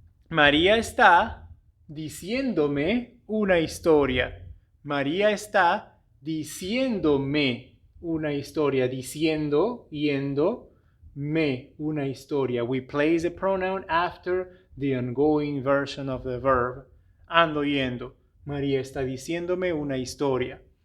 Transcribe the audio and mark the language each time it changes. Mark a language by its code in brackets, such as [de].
[es] María está diciéndome una historia. María está diciéndome una historia. Diciendo, yendo, me, una historia. [en] We place a pronoun after the ongoing version of the verb. [es] Ando yendo. María está diciéndome una historia.